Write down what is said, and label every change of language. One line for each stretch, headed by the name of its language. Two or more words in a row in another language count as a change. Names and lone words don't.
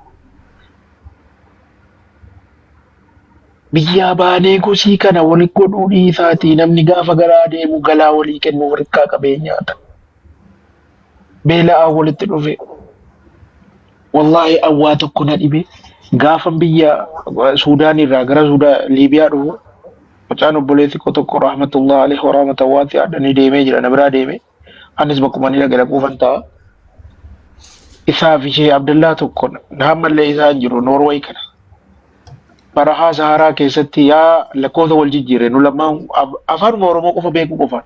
Oromo: Biyyaa baanee gosii kana wal godhuu dhiisaatii namni gaafa garaa deemu galaa walii kennu warqaa qabeenyaata. Beela'aa walitti dhufe. Wallahi awwaa tokko na dhibe gaafa biyya Suudaan irraa gara Liibiyaa dhufu mucaan obboleessi koo tokko
Arabic: رحمة الله عليه ورحمة
Oromo: waasi'aadhanii deemee jira na biraa deeme anis bakkuma ni dhagala quufan ta'a. Isaa fi ishee Abdullaa tokko naammallee isaan jiru Noorweey kana. Barahaa Saharaa keessatti yaa lakkoofsa wal jijjiirre nu lamaan afaan Oromoo qofa beekuu qofaan.